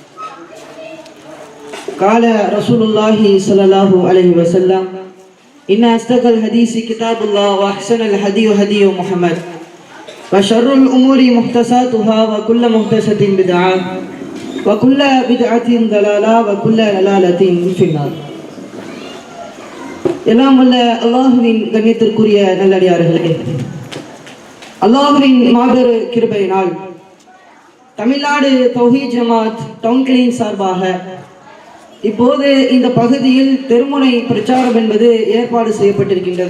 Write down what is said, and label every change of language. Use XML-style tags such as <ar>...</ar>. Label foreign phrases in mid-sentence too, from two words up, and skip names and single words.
<ar>قال رسول الله صلى الله عليه وسلم: إن أصدق الحديث كتاب الله وأحسن الهدي هدي محمد وشر الأمور محدثاتها وكل محدثة بدعة وكل بدعة ضلالة وكل ضلالة في النار.</ar> <ta>எல்லாம் வல்ல அல்லாஹ்வின் கண்ணியத்திற்குரிய நல்லடியார்களே, அல்லாஹ்வின் மாபெரு கிருபையினால் தமிழ்நாடு தௌஹீத் ஜமாத் டவுன் கிளீன் சார்பாக இப்போது இந்த பகுதியில் தெருமுனை பிரச்சாரம் என்பது ஏற்பாடு செய்யப்பட்டிருக்கின்றது.</ta>